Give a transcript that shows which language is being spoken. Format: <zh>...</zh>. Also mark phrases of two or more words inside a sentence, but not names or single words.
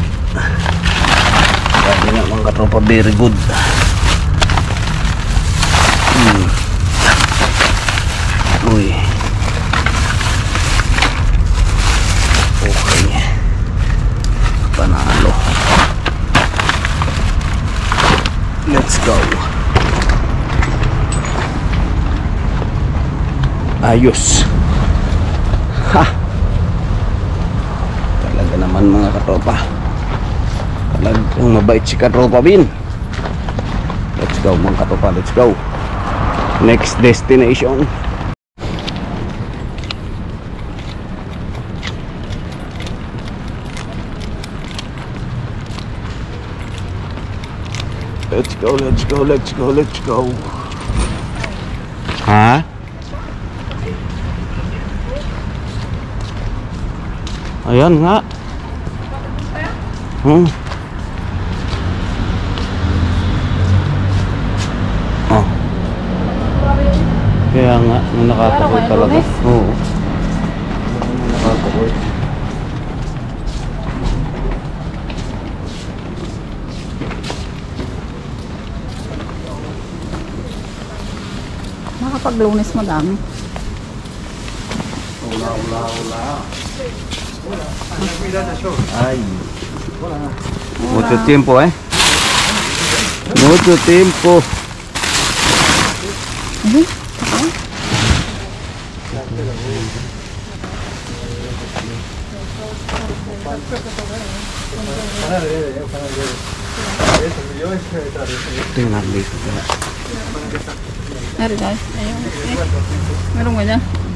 <tl>Sabi nga mga katropa,</tl> <en>very good. Uy.</en> <tl>Okay. Panalo.</tl> <en>Let's go.</en> <tl>Ayos. Ha. Talaga naman mga katropa. Talagang mabait si katropa Bin.</tl> <en>Let's go</en> <tl>mga katropa,</tl> <en>let's go. Next destination. Let's go, let's go, let's go, let's go.</en> <tl>Ha? Ayan nga. Oh. Kaya nga, nakakakoy talaga. Oo. Nakakakoy. Nakapag-Lunes madami. Wala. Ay.</tl> <es>Mucho tiempo, eh. Mucho tiempo.</es> <tl>Tingnan dito. Meron guys. Ayun. Meron mo dyan.</tl>